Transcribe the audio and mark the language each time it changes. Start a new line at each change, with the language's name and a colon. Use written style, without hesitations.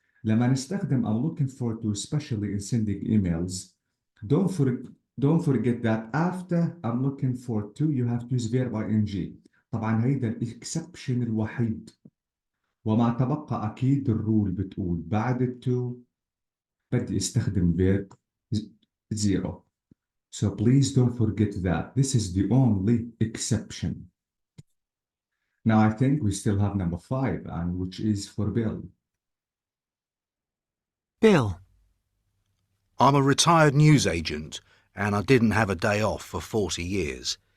Arabic: لما نستخدم
English: I'm looking for to, especially in sending emails, don't forget that after I'm looking for to you have to use verb ing.
Arabic: طبعا هيدا الاكسبشن الوحيد. وما تبقى أكيد الرول بتقول بعد التو بدي استخدم verb zero.
English: So please don't forget that. This is the only exception. Now I think we still have number 5, and which is for Bill. Bill. I'm a retired newsagent, and I didn't have a day off for 40 years.